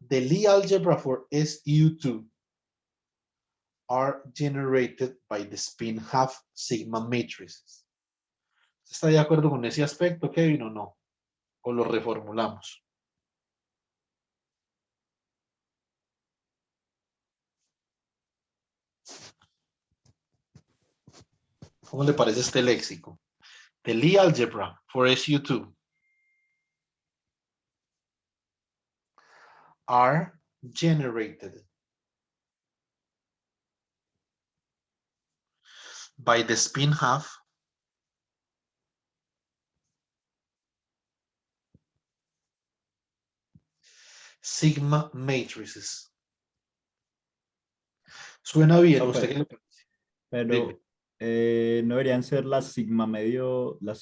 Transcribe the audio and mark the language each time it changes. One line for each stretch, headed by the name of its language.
English: The Lie algebra for SU2 are generated by the spin half sigma matrices.
Spanish: ¿Está de acuerdo con ese aspecto, Kevin, o no? ¿O lo reformulamos? ¿Cómo le parece este léxico?
English: The Lie algebra for SU2 are generated by the spin half sigma matrices.
Spanish: ¿Suena bien? ¿A usted qué le parece? Pero Dime. no deberían ser las sigma medios.